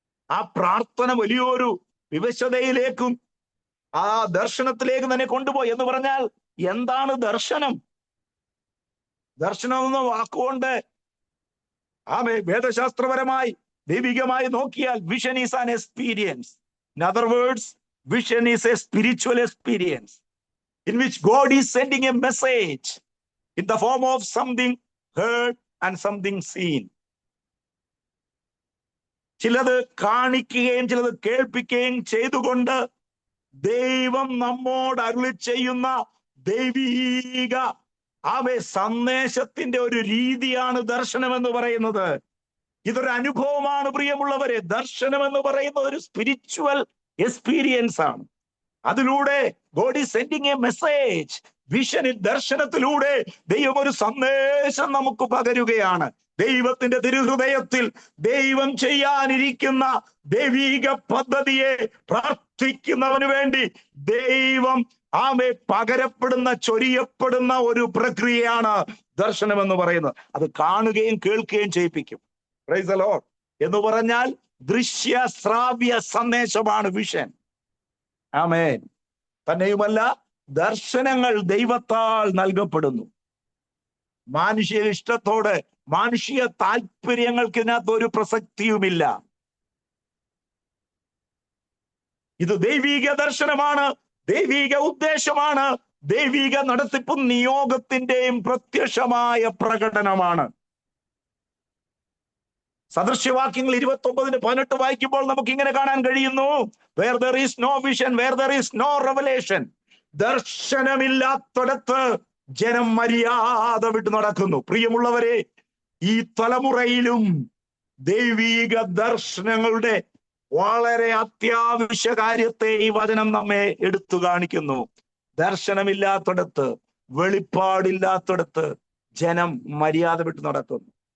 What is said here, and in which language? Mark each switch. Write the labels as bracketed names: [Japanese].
[Malayalam] ആ പ്രാർത്ഥന വലിയൊരു വിവശതയിലേക്കും ആ ദർശനത്തിലേക്കും തന്നെ കൊണ്ടുപോയി. എന്ന് പറഞ്ഞാൽ എന്താണ് ദർശനം? ദർശനം എന്ന വാക്കുകൊണ്ട് വേദശാസ്ത്രപരമായി ദൈവികമായി നോക്കിയാൽ [English] Vision is an experience. In other words, vision is a spiritual experience in which God is sending a message in the form of something heard and something seen. [Malayalam] ചിലത് കാണിക്കുകയും ചിലത് കേൾപ്പിക്കുകയും ചെയ്തുകൊണ്ട് ദൈവം നമ്മോട് അരുളി ചെയ്യുന്ന ദൈവീക സന്ദേശത്തിന്റെ ഒരു രീതിയാണ് ദർശനം എന്ന് പറയുന്നത്. ഇതൊരു അനുഭവമാണ് പ്രിയമുള്ളവരെ. ദർശനം എന്ന് പറയുന്നത് ഒരു സ്പിരിച്വൽ എക്സ്പീരിയൻസ് ആണ്. അതിലൂടെ [English] God is sending a message. [Malayalam] വിഷനിൽ, ദർശനത്തിലൂടെ ദൈവം ഒരു സന്ദേശം നമുക്ക് പകരുകയാണ്. ദൈവത്തിന്റെ തിരുഹൃദയത്തിൽ ദൈവം ചെയ്യാനിരിക്കുന്ന ദൈവിക പദ്ധതിയെ പ്രാർത്ഥിക്കുന്നവന് വേണ്ടി ദൈവം പകരപ്പെടുന്ന, ചൊരിയപ്പെടുന്ന ഒരു പ്രക്രിയയാണ് ദർശനം എന്ന് പറയുന്നത്. അത് കാണുകയും കേൾക്കുകയും ചെയ്യിപ്പിക്കും. Praise the Lord. എന്ന് പറഞ്ഞാൽ ദൃശ്യ ശ്രാവ്യ സന്ദേശമാണ് വിഷൻ. ആമേൻ. തന്നെയുമല്ല, ദർശനങ്ങൾ ദൈവത്താൽ നൽകപ്പെടുന്നു. മാനുഷിക ഇഷ്ടത്തോടെ, മാനുഷിക താല്പര്യങ്ങൾക്ക് ഇതിനകത്ത് ഒരു പ്രസക്തിയുമില്ല. ഇത് ദൈവിക ദർശനമാണ്, ദൈവിക ഉദ്ദേശമാണ്, ദൈവിക നടത്തിപ്പും നിയോഗത്തിന്റെയും പ്രത്യക്ഷമായ പ്രകടനമാണ്. സദൃശ്യവാക്യങ്ങൾ 29:18 വായിക്കുമ്പോൾ നമുക്ക് ഇങ്ങനെ കാണാൻ കഴിയുന്നു. [English] Where there is no vision, where there is no revelation. [Malayalam] ദർശനമില്ലാത്തിടത്ത് ജനം മര്യാദ വിട്ടു നടക്കുന്നു. പ്രിയമുള്ളവരെ, ഈ തലമുറയിലും ദൈവിക ദർശനങ്ങളുടെ വളരെ അത്യാവശ്യ കാര്യത്തെ ഈ വചനം നമ്മെ എടുത്തു കാണിക്കുന്നു. ദർശനമില്ലാത്തിടത്ത്, വെളിപ്പാടില്ലാത്തിടത്ത് ജനം മര്യാദ വിട്ടു നടക്കുന്നു.